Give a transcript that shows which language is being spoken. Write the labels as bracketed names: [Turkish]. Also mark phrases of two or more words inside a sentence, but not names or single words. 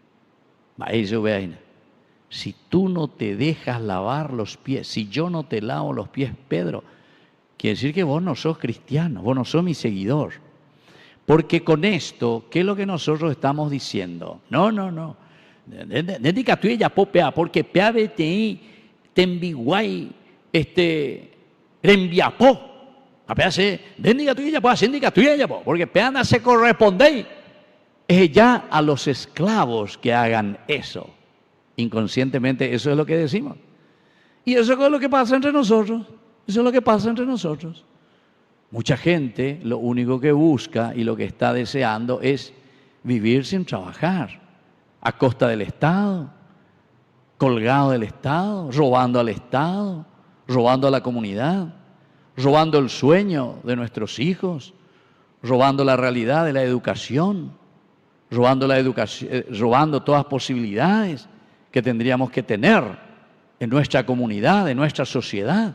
[Spanish] Si tú no te dejas lavar los pies, si yo no te lavo los pies, Pedro, quiere decir que vos no sos cristiano, vos no sos mi seguidor. Porque con esto, ¿qué es lo que nosotros estamos diciendo? No. Porque [Guarani] peavete tembiguay, rembiapó. [Spanish] Porque peana se corresponde ya a los esclavos que hagan eso. Inconscientemente eso es lo que decimos. Y eso es lo que pasa entre nosotros. Eso es lo que pasa entre nosotros. Mucha gente lo único que busca y lo que está deseando es vivir sin trabajar, a costa del Estado, colgado del Estado, robando al Estado, robando a la comunidad, robando el sueño de nuestros hijos, robando la realidad de la educación, robando todas posibilidades que tendríamos que tener en nuestra comunidad, en nuestra sociedad.